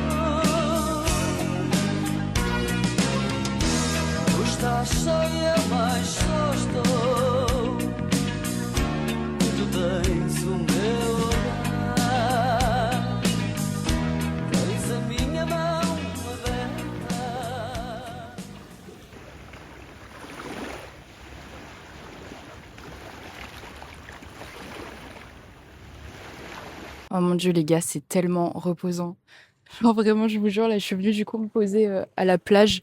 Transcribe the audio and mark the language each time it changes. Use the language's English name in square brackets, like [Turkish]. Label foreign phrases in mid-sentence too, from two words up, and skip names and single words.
[Portuguese] Tu estás só e eu mais só estou. Tu tens o meu olhar, tens a minha mão aberta. [French] Oh mon dieu les gars, c'est tellement reposant. Genre vraiment, je vous jure, là je suis venue du coup me poser à la plage.